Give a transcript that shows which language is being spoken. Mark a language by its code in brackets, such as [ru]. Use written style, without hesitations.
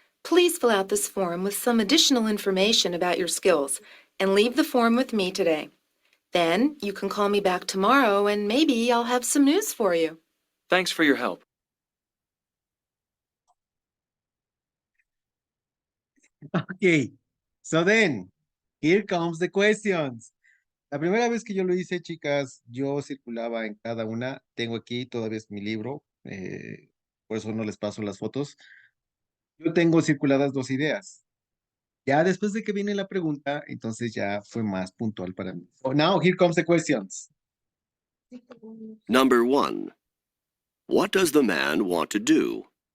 [en] Please fill out this form with some additional information about your skills and leave the form with me today. Then you can call me back tomorrow and maybe I'll have some news for you. Thanks for your help. Ok, so then, here comes the questions. [es] La primera vez que yo lo hice, chicas, yo circulaba en cada una. Tengo aquí, todavía es mi libro, por eso no les paso las fotos. Yo tengo circuladas 2 ideas. Ya después de que viene la pregunta, entonces ya fue más puntual para mí. [en] So now, here comes the questions. Number 1. What does the man want to do?